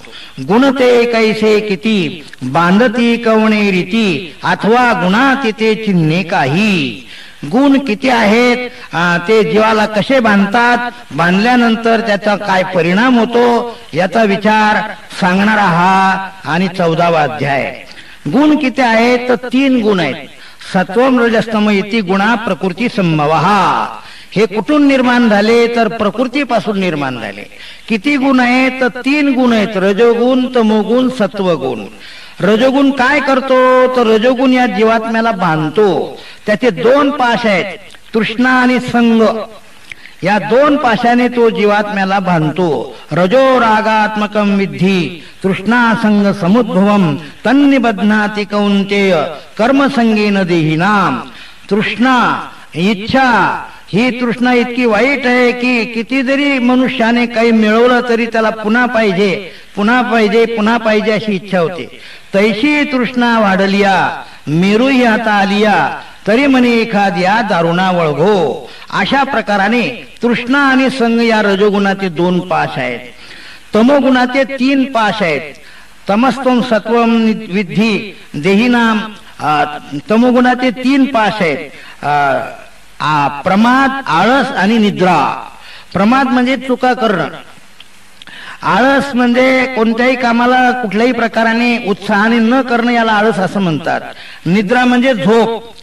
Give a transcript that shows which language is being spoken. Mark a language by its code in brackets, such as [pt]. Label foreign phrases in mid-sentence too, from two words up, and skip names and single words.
[mr] गुण ते कैसे किती बांधती कवणे रीती अथवा गुणा तिथे चिन्हे काही। गुण किती आहेत, ते जीवाला कसे बांधतात, बांधल्यानंतर त्याचा काय परिणाम होतो, याचा विचार सांगणारा हा आणि 14वा अध्याय। गुण किती आहेत तर 3 गुण आहेत। [sa] सत्वम रजस्तम इति गुणा प्रकृती संभवः। [mr] हे कुठून निर्माण झाले तर प्रकृतीपासून निर्माण झाले. किती गुण आहेत तर 3 गुण आहेत, रजोगुण, तमोगुण, सत्वगुण. रजोगुण काय करतो तर रजोगुण या जीवात्म्याला बांधतो. त्याचे 2 पाश आहेत, तृष्णा आणि संग. या 2 पाशाने तो जीवात्म्याला बांधतो. [sa] रजो रागात्मकम विद्धी तृष्णा संग समुद्भवम तन्निबध्नाति कौंतेय कर्मसंगेन देहिनाम. [mr] तृष्णा, इच्छा, ही तृष्णा इतकी वाईट आहे की किती जरी मनुष्याने काही मिळवलं तरी त्याला पुन्हा पाहिजे, पुन्हा पाहिजे, पुन्हा पाहिजे अशी इच्छा होते. तैशी तृष्णा वाढलिया मेरूही आता आलिया तरी म्हणे एखाद्या दारुणा वळघो. अशा प्रकाराने तृष्णा आणि संग या रजोगुणाचे 2 पाश आहेत. तमोगुणाचे 3 पाश आहेत. [sa] तमस्तम सत्वम विद्धी देहिनाम. [mr] तमोगुणाचे 3 पाश आहेत, प्रमाद, आळस आणि निद्रा. प्रमाद म्हणजे चुका करणं, आळस म्हणजे कोणत्याही कामाला कुठल्याही प्रकाराने उत्साहाने न करणं, याला आळस असं म्हणतात. निद्रा म्हणजे झोप.